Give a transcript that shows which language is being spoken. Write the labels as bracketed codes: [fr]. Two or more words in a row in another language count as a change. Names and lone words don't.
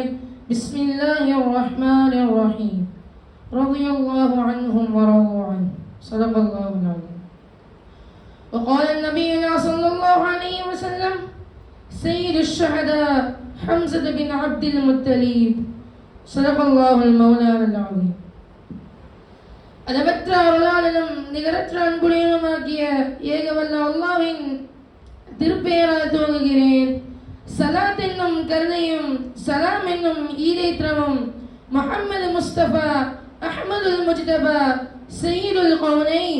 [ar] بسم الله الرحمن الرحيم. رضي الله عنهم ورضوا عنه. صدق الله العظيم. وقال النبي صلى الله عليه وسلم: سيد الشهداء حمزة بن عبد المطلب. صدق الله المولانا العظيم. [ta] அளவற்ற அருளாளனும் நிகரற்ற அன்புடையனுமாகிய ஏகவல்ல அல்லாஹ்வின் திருப்பெயரால் துவங்குகிறேன். சலாத் என்னும் கருணையும் சலாம் என்னும் ஈரேற்றமும் முஹம்மது முஸ்தபா அஹ்மதுல் முஜ்தபா [ar] سيد الكونين